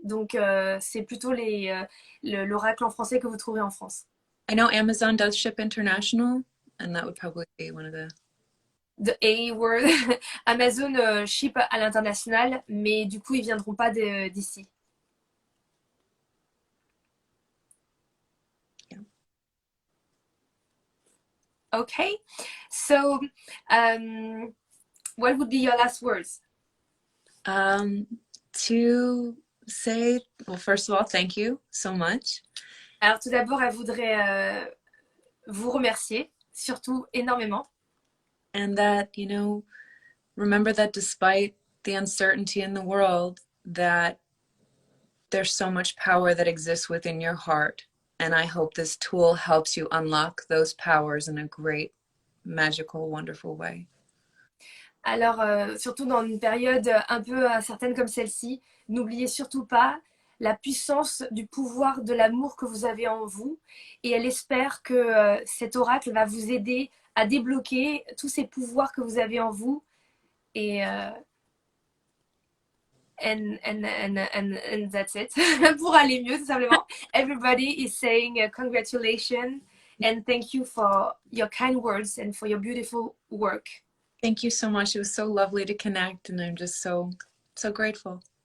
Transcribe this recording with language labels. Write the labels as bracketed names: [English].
[French] Donc, c'est plutôt l'oracle en français que vous trouverez en France. [English] I know Amazon does ship international, and that would probably be one of The A word. [French] Amazon ship à l'international, mais du coup, ils viendront pas d'ici. [English] Yeah. Okay, so what would be your last words? To say, well, first of all, thank you so much. [French] Alors tout d'abord, elle voudrait vous remercier, surtout énormément. [English] And that, you know, remember that despite the uncertainty in the world, that there's so much power that exists within your heart. And I hope this tool helps you unlock those powers in a great, magical, wonderful way. [French] Alors, surtout dans une période un peu incertaine comme celle-ci, n'oubliez surtout pas la puissance du pouvoir de l'amour que vous avez en vous. Et elle espère que cet oracle va vous aider à débloquer tous ces pouvoirs que vous avez en vous. [English] Et and that's it. [French] Pour aller mieux, tout simplement. [English] Everybody is saying congratulations and thank you for your kind words and for your beautiful work. Thank you so much. It was so lovely to connect, and I'm just so grateful.